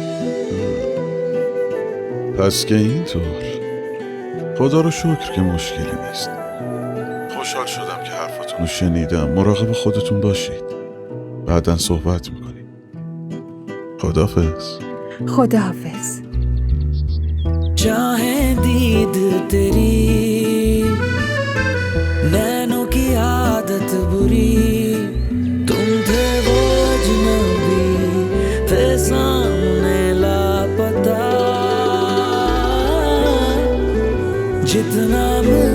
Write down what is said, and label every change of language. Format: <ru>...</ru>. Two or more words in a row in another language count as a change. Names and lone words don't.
<fa>پس که اینطور، خدا رو شکر که مشکلی نیست. خوشحال شدم که حرفاتون رو شنیدم. مراقب خودتون باشید. بعداً صحبت میکنیم. خداحافظ. خداحافظ.</fa> <hi>चाहे दीद तेरी नैनों की आदत बुरी तुम थे वो अजनबी थे सामने लापता जितना</hi>